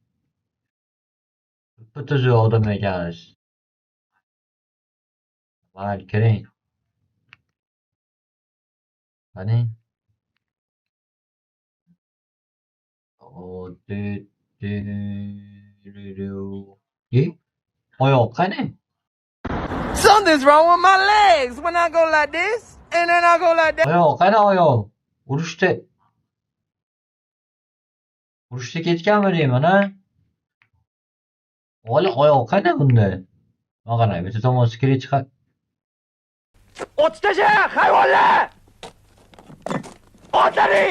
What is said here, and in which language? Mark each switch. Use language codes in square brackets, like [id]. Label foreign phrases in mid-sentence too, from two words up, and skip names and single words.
[uz] Tuzi odam ekansiz. Mayli, kiring. Qani? Ye? Oyoq qani? [en] Something's wrong with my legs when I go like this, and then I go like that. [uz] Oyoq qani oyoq? Urushda ketganmi deyman, ha? Oyoq qani bunda? Mana bitta tomon skret chiqar. Otishtasha, hayvonlar! Otlaring!